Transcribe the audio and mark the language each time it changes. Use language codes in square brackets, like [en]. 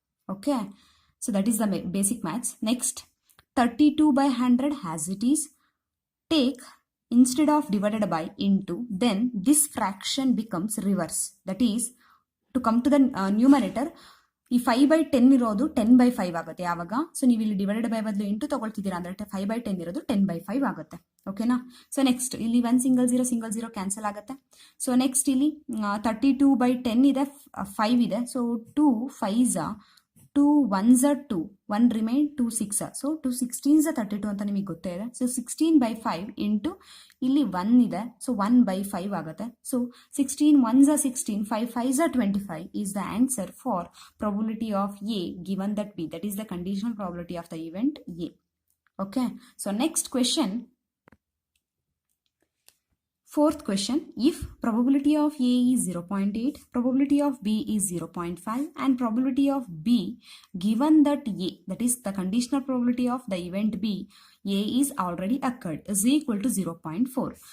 [en] Okay, so that is the basic maths. Next, 32 by 100 as it is. Take, instead of divided by, into, then this fraction becomes reverse. That is, to come to the numerator, [kn] ಈ 5 by 10 ಇರೋದು 10 by 5 ಆಗುತ್ತೆ ಯಾವಾಗ. So ನೀವು ಇಲ್ಲಿ divided by ಬದಲು into ತಗೊಳ್ತಿದ್ದೀರಾ ಅಂದರೆ 5 by 10 ಇರೋದು 10 by 5 ಆಗುತ್ತೆ. ಓಕೆನಾ? ಸೊ ನೆಕ್ಸ್ಟ್ ಇಲ್ಲಿ 1 ಸಿಂಗಲ್ ಜೀರೋ ಕ್ಯಾನ್ಸಲ್ ಆಗುತ್ತೆ. ಸೊ ನೆಕ್ಸ್ಟ್ ಇಲ್ಲಿ 32 by 10 ಇದೆ, 5 ಇದೆ. [en] So 2 5s 2 1s 2, 1 remain, 2 6. So 2 16s 32 [kn] ಅಂತ ನಿಮಗೆ ಗೊತ್ತೇ ಇದೆ. ಸೊ 16 by 5 ಇಂಟು ಇಲ್ಲಿ 1 ಇದೆ, ಸೊ 1 by 5 ಆಗುತ್ತೆ. So 16 1s 16, 5 5s 25 [en] is the answer for probability of A given that B, that is the conditional probability of the event A. Okay, so next question. Fourth question, if probability of A is 0.8, probability of B is 0.5 and probability of B given that A, that is the conditional probability of the event B, A is already occurred, is equal to 0.4.